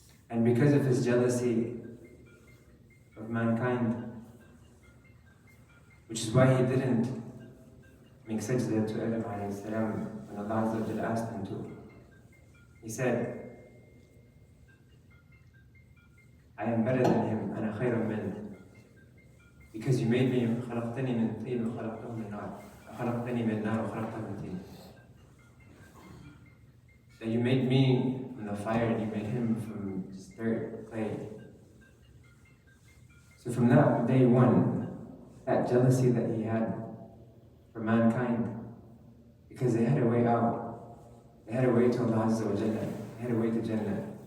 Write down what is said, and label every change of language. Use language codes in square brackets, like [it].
[en] And because of his jealousy of mankind, which is why he didn't make sajda to Adam alayhi salam when Allah Azza wa Jalla asked him to. He said, I am better than him, [ar] أنا خير منه, [en] because you made me, [ar] خلقتني من طين وخلقته من نار, خلقتني من نار وخلقته من طين. [en] That you made me from the fire and you made him from just dirt, clay. So from that day one, that jealousy that he had for mankind, because they had a way out, they had a way to Allah Azza wa Jalla, they had a way to Jannah.